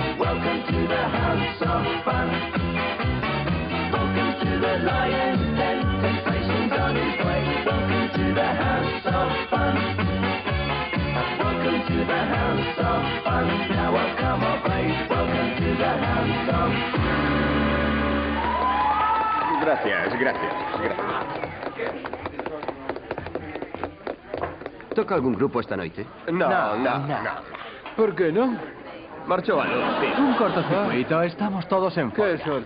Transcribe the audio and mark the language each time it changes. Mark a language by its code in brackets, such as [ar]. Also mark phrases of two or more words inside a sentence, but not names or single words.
[en] Welcome to the house of fun. Welcome to the Lion's Den, sensation's on its way. Welcome to the house of fun. Welcome to the house of fun, now I've come of age. Welcome to the house of fun. [gl] Gracias. Toca algún grupo esta noite? No. Por que non? Marchou a luz, tío. Un cortocircuito, estamos todos en Que folga. sorte.